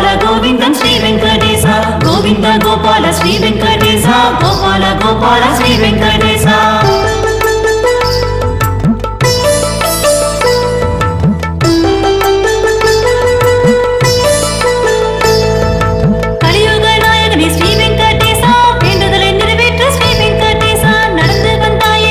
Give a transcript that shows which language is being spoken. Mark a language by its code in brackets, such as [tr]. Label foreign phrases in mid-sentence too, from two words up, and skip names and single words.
[te] గోవిందం శ్రీ వెంకటేశ గోవింద గోపాల శ్రీ వెంకటేశ గోపాల గోపాల శ్రీ వెంకటేశ. కలియుగ నాయకని శ్రీ వెంకటేశ [ta] வேண்டுதலை நிறைவேற்ற శ్రీ వెంకటేశ நடந்து வந்தாயே